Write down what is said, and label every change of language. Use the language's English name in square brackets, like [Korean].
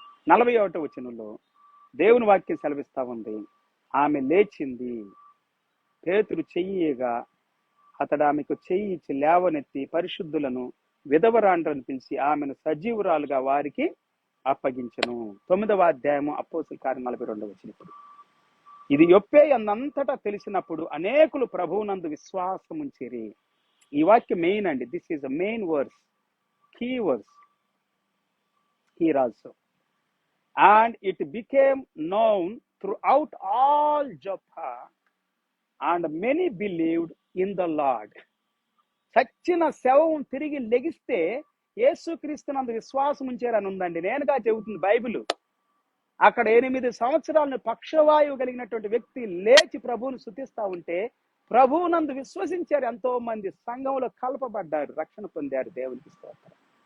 [Telugu] 41వ వచనంలో దేవుని వాక్యం సెలవిస్తా ఉంది, ఆమె లేచింది, పేతురు చెయ్యిగా అతడు ఆమెకు చెయ్యి ఇచ్చి లేవనెత్తి పరిశుద్ధులను విధవరాండ్రను పిలిచి ఆమెను సజీవురాలుగా వారికి అప్పగించెను. 9వ అధ్యాయము అపోస్తలుల కార్యం 42వ వచనం. ఇది యొప్పే అన్నంతటా తెలిసినప్పుడు అనేకులు ప్రభువునందు విశ్వాసం ఉంచిరి. ఈ వాక్యం మెయిన్ అండి. [English] This is a main verse, key verse here also. And it became known throughout all Joppa, and many believed in the Lord. [Telugu] చచ్చిన శవం తిరిగి లెగిస్తే యేసుక్రీస్తునందు విశ్వాసం ఉంచారని ఉందండి. నేనుగా చెబుతుంది బైబిల్. అక్కడ 8 సంవత్సరాలను పక్షవాయువు కలిగినటువంటి వ్యక్తి లేచి ప్రభువును స్తుతిస్తా ఉంటే ప్రభువునందు విశ్వసించారు. ఎంతో మంది సంఘంలో కలపబడ్డారు, రక్షణ పొందారు. దేవునికి స్తోత్రం.